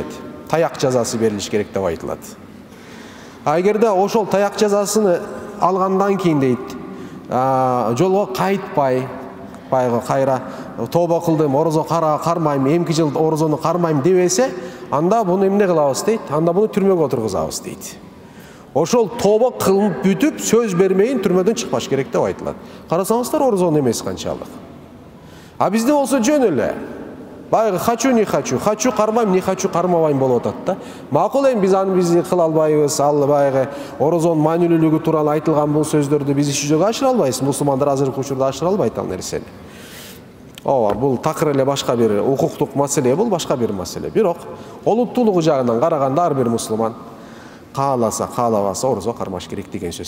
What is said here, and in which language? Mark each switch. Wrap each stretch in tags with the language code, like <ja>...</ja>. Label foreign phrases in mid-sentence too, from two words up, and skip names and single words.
<ky>Таяк жазасы берилиш керек деп айтылат. Эгерде ошол таяк жазасыны алгандан кийин дейт, жолго кайтпай, кайра тооба кылдым, орозо кармайм, эмки жыл орозону кармайм дебесе, анда буну эмне кылабыз дейт? Анда буну түрмөгө отургузабыз дейт. Ошол тооба кылып бүтүп, сөз бермейин түрмөдөн чыкпаш керек деп айтылат. Карасаңыздар, орозонун эмеси канчалык. А бизде болсо жөн эле. Байгы</ky> <ru>хочу не хочу, хочу</ru> <ky>кармайм,</ky> <ru>не хочу</ru> <ky>кармабайм болуп атат да. Макул эми биз кыла албайбыз, ал байгы орозонун маанилүүлүгү тууралуу айтылган бул сөздөрдү биз жүзөгө ашыра албайбыз. Мусулмандар азыркы учурда ашыра албайт ал нерсени. Ооба, бул такыр эле башка бир укуктук маселе, бул башка бир маселе. Бирок олуттуулугу жагынан караганда ар бир мусулман кааласа, каалабаса орозо кармаш керек деген сөз.</ky>